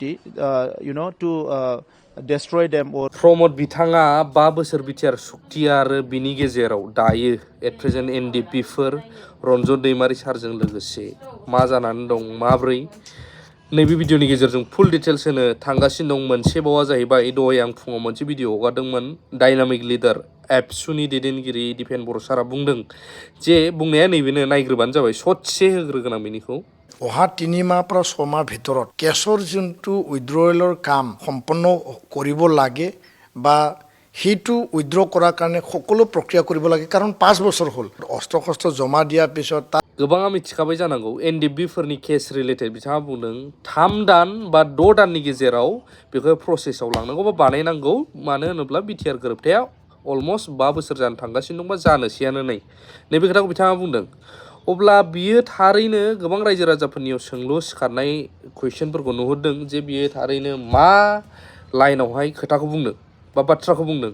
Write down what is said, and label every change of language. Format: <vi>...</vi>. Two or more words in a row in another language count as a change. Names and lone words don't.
<en>community, to destroy them or.</en> <brx>प्रमोद बिथाङा 5 बोसोर बिटिआर सुक्ति आरो बिनि गेजेराव दायो</brx> <en>at present</en> <brx>एनडिपिफोर रन्जन दैमारि सारजों लोगोसे मा जानानै दं माब्रै नैबे भिडिअनि गेजेरजों</brx> <en>full details</en> <brx>होनो थांगासिनो दं। मोनसे बावा जाहैबाय दहाय आं फुङाव मोनसे भिडिअ हगारदोंमोन।</brx> <en>dynamic leader</en> <brx>एबसुनि दैदेनगिरि दिपेन बर' सारा बुंदों जे बुंनाया नैबेनो, नायग्रोबानो जाबाय, ससे होग्रोगोन आं बेनिखौ।</brx> <as>অহা 3 মাহ পৰা 6 মাহ ভিতৰত কেছৰ যোনটো উইথড্ৰৱেলৰ কাম সম্পন্ন কৰিব লাগে বা সেইটো উইথড্ৰ কৰাৰ কাৰণে সকলো প্ৰক্ৰিয়া কৰিব লাগে, কাৰণ 5 বছৰ হ'ল অস্ত্ৰ শস্ত্ৰ জমা দিয়াৰ পিছত</as> <brx>गोबाङा मिथिखाबाय जानांगौ एनडिपिफोरनि</brx> <en>case related</en> <brx>बिथाङा बुंदों 3 दान बा 6 दाननि गेजेराव बेखौ प्रसेसआव लांनांगौ बा बानायनांगौ। मानो होनोब्ला बिटिआर गोरोबथाया अलमस्ट 5 बोसोर जानो थांगासिनो दं बा जानोसैयानो नैबे खोथाखौ बिथाङा बुंदों। अब्ला बियो थारैनो गोबां रायजो राजाफोरनियाव सोंलु सिखारनाय कुइसनफोरखौ नुहुरदों जे बियो थारैनो मा लाइनावहाय खोथाखौ बुंदों बा बाथ्राखौ बुंदों।</brx>